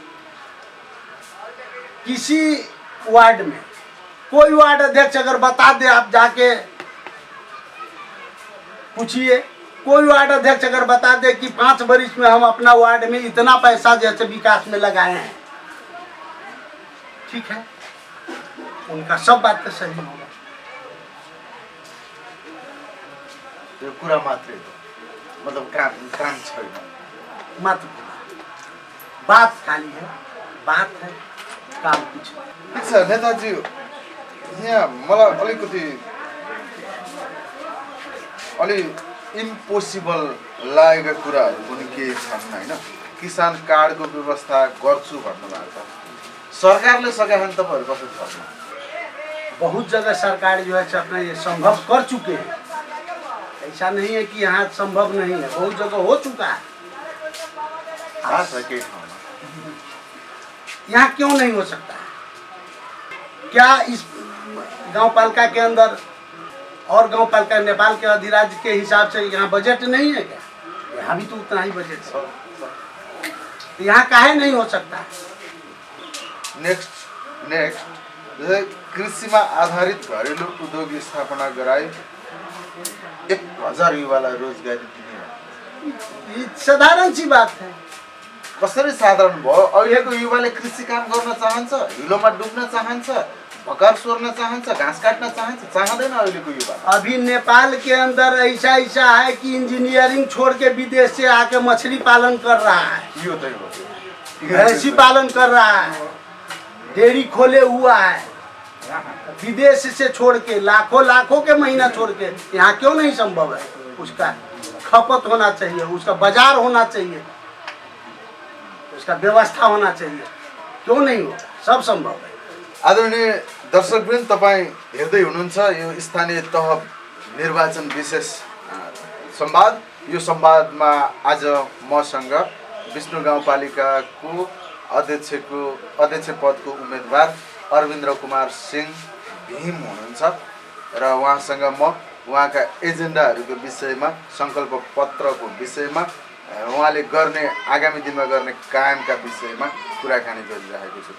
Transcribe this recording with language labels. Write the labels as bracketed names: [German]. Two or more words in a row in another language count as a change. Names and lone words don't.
[Hindi] किसी वार्ड में कोई वार्ड अध्यक्ष अगर बता दे, आप जाके पूछिए, कोई वार्ड अध्यक्ष अगर बता दे कि 5 वर्ष में हम अपना वार्ड में इतना पैसा जैसे विकास में लगाए हैं, ठीक है, उनका सब बात तो सही होगा। [Nepali] यो कुरा मात्रै हो, मतलब काम छैन, [Hindi] मात्र बात खाली है, बात है, काम कुछ नहीं। [Nepali] ठिक छ नेताजी, यहाँ मलाई अलिकति अलि इम्पोसिबल लागेका कुराहरू पनि केही छन् होइन। किसान कार्डको व्यवस्था गर्छु भन्नुभएको छ, सरकारले सकेका छन्, तपाईँहरू कसरी सक्नु? [Hindi] बहुत जगह सरकार जो है अपना ये संभव कर चुके हैं, ऐसा नहीं है कि यहाँ संभव नहीं है, बहुत जगह हो चुका है। यहाँ क्यों नहीं हो सकता? क्या इस गांव पालिका के अंदर और गांव पालिका नेपाल के अधिराज्य के हिसाब से यहाँ बजट नहीं है क्या? यहाँ भी तो उतना ही बजट है, तो यहाँ काहे नहीं हो सकता? [Nepali] नेक्स्ट जैसे कृषिमा आधारित घरेलु उद्योग स्थापना गराए 1000 युवालाई रोजगारी दिने, [Hindi] ये साधारण सी बात है। [Nepali] कसरी साधारण भयो? अहिलेको युवाले कृषि काम गर्न चाहन्छ, हिलोमा डुब्न चाहन्छ, भकार सोर्न चाहन्छ, घाँस काट्न चाहन्छ, चाहदैन अहिलेको युवा। [Hindi] अभी नेपाल के अंदर ऐसा है कि इंजीनियरिंग छोड़ के विदेश से आके मछली पालन कर रहा है, [Nepali] यो त हो, [Hindi] भैंसी पालन कर रहा है, डेयरी खोले हुआ है, विदेश से छोड़ के लाखों के महीना छोड़ के। यहाँ क्यों नहीं संभव है? उसका खपत होना चाहिए, उसका बाजार होना चाहिए, उसका व्यवस्था होना चाहिए, क्यों नहीं होगा? सब संभव है। [Nepali] आदरणीय दर्शकवृन्द, तपाईँ हेर्दै हुनुहुन्छ यो स्थानीय तह निर्वाचन विशेष संवाद। यो संवादमा आज मसँग विष्णु गाउँपालिकाको अध्यक्ष पदको उम्मेदवार अरविन्द्र कुमार सिंह भीम हुनुहुन्छ र उहाँसँग म उहाँका एजेन्डाहरूको विषयमा, सङ्कल्प पत्रको विषयमा, उहाँले गर्ने आगामी दिनमा गर्ने कामका विषयमा कुराकानी गरिरहेको छु।